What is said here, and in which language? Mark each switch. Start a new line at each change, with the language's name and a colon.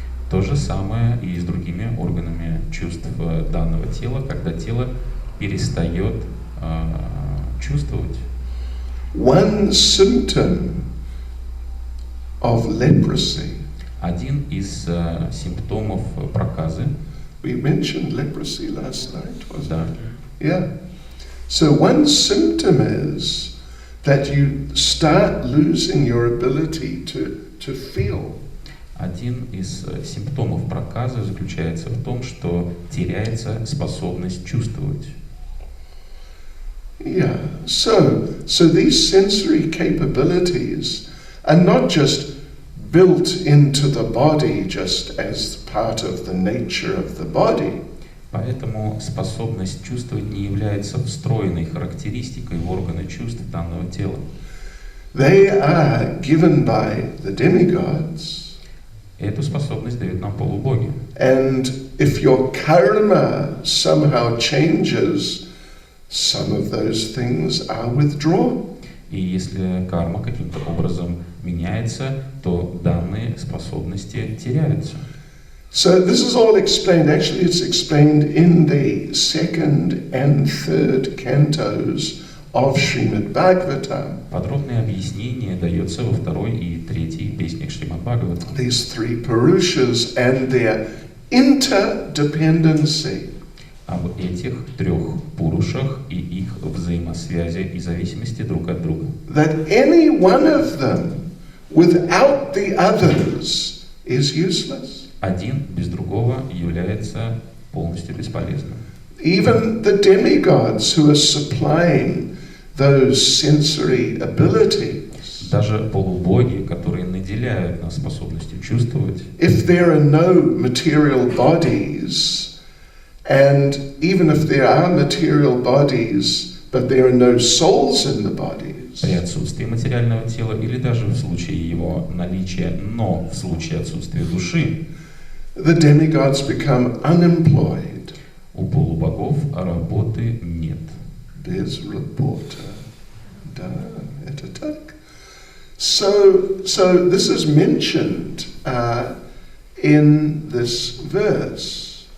Russian: То же самое и с другими органами чувств данного тела, когда тело перестает чувствовать.
English: One symptom of leprosy.
Russian: Один из симптомов проказы.
English: We mentioned leprosy last night, wasn't
Russian: Да.
English: it? Yeah. So one symptom is that you start losing your ability to feel.
Russian: Один из симптомов проказы заключается в том, что теряется способность чувствовать.
English: Yeah. So these sensory capabilities are not just built into the body just as part of the nature of the body.
Russian: Поэтому способность чувствовать не является встроенной характеристикой в органы чувств данного тела.
English: They are given by the demigods.
Russian: Эту способность дают нам полубоги.
English: And if your karma somehow changes, some of those things are withdrawn.
Russian: И если карма каким-то образом меняется, то данные способности теряются.
English: So this is all explained, actually it's explained in the second and third cantos of Shrimad-Bhagavatam.
Russian: Подробное объяснение дается во второй и третьей песнях Шримад-Бхагаватам.
English: These three Purushas and their interdependency.
Russian: Об этих трех пурушах и их взаимосвязи и зависимости друг от друга.
English: That any one of them without the others is useless.
Russian: Один без другого является полностью бесполезным.
English: Even the demigods who are supplying those sensory abilities.
Russian: Даже полубоги, которые наделяют нас способностью чувствовать,
English: If there are no material bodies, and even if there are material bodies, but there are no souls in the bodies,
Russian: при отсутствии материального тела или даже в случае его наличия, но в случае отсутствия души,
English: the demigods become unemployed.
Russian: у полубогов работы нет. Без работы. Да, это так.
English: So this is mentioned in this verse.